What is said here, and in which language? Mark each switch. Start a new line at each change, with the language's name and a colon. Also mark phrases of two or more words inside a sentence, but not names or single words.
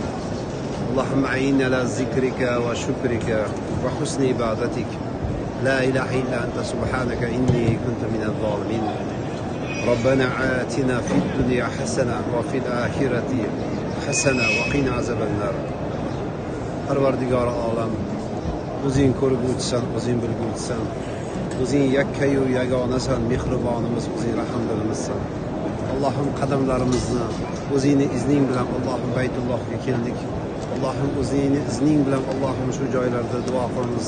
Arabic: اللهم أعنا على ذكرك وشكرك وحسن عبادتك. لا إله إلا أنت سبحانك إني كنت من الظالمين. ربنا آتنا في الدنيا حسنة وفي الآخرة حسنة وقنا عذاب النار.
Uzbek: Parvardigor olam, o'zing ko'rguvchisan, o'zing bilguvchisan, o'zing yakkayu yagonasan, mehribonimiz, o'zing rahmdilmizsan. Allohim qadamlarimizni o'zingni izning bilan Allohim Baytullohga keldik. Allohim o'zingni izning bilan Allohim shu joylarda duo qilamiz.